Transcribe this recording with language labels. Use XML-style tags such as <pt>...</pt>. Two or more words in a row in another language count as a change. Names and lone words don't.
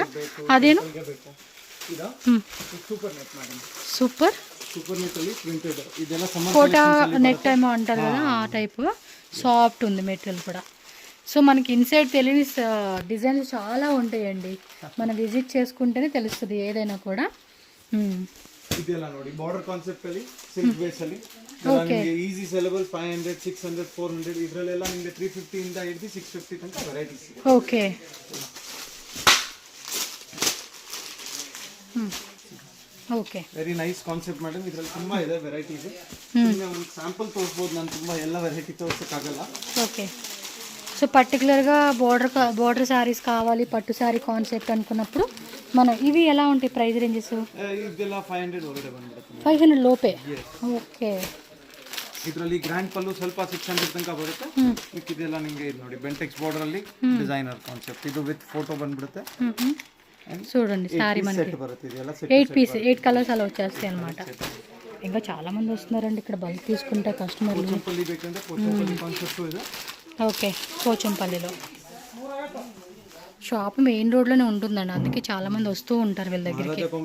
<te>అదేను</te> <en>super kota net</en> <te>ఏమో అంటారు కదా, ఆ టైప్. సాఫ్ట్ ఉంది మెటీరియల్ కూడా. సో మనకి ఇన్సైడ్ తెలియని డిజైన్స్ చాలా ఉంటాయండి, మనం విజిట్ చేసుకుంటేనే తెలుస్తుంది ఏదైనా కూడా.</te> <kn>ಇದೆಲ್ಲ ನೋಡಿ</kn> <en>border concept</en> <kn>ಅಲ್ಲಿ</kn> <en>silk base</en> <kn>ಅಲ್ಲಿ ನಿಮಗೆ</kn> <en>easy sellable</en> <kn>500 600 400 ಇದರಲ್ಲೆಲ್ಲ ನಿಮಗೆ 350 ಇಂದ ಹಿಡಿದು 650 ತನಕ ವೆರೈಟೀಸ್ ಇದೆ.</kn> <en>okay, okay, very nice concept madam.</en> <kn>ಇದರಲ್ಲಿ ತುಂಬಾ ಇದೆ ವೆರೈಟೀಸ್. ಒಂದು ಸ್ಯಾಂಪಲ್ ತೋರಿಸಬಹುದು, ನಾನು ತುಂಬಾ ಎಲ್ಲ ವೆರೈಟಿ ತೋರಿಸಕ್ಕಾಗಲ್ಲ.</kn> <te>ఓకే. సో పర్టికులర్గా</te> <en>border sarees</en> <te>కావాలి, పట్టు శారీ కాన్సెప్ట్ అనుకున్నప్పుడు మనం ఇవి ఎలా ఉంటాయి</te> <en>price ranges?</en> <kn>ಇದೆಲ್ಲ 500 ಒಳಗಡೆ ಬಂದ್ಬಿಡುತ್ತೆ.</kn> <te>500 లోపే. ఓకే.</te> <kn>ಇದರಲ್ಲಿ ಗ್ರ್ಯಾಂಡ್ ಪಲ್ಲು ಸ್ವಲ್ಪ 600 ತನಕ ಬರುತ್ತೆ. ಇದೆಲ್ಲ ನಿಮಗೆ ಇದು ನೋಡಿ ಬೆಂಟೆಕ್ಸ್ ಬಾರ್ಡರ್ ಅಲ್ಲಿ</kn> <en>designer concept.</en> <kn>ಇದು</kn> <en>with photo</en> <kn>ಬಂದ್ಬಿಡುತ್ತೆ.</kn> <te>చూడండి సారీ మనకి 8 పీస్ 8 కలర్స్ అలా వచ్చేస్తాయి అనమాట. ఇంకా చాలా మంది వస్తున్నారండి ఇక్కడ బల్క్ తీసుకుంటే కస్టమర్లు. ఓకే, పోచంపల్లిలో</te> <en>shop main</en> <te>రోడ్లోనే ఉంటుందండి, అందుకే చాలా మంది వస్తూ ఉంటారు వీళ్ళ దగ్గరికి.</te>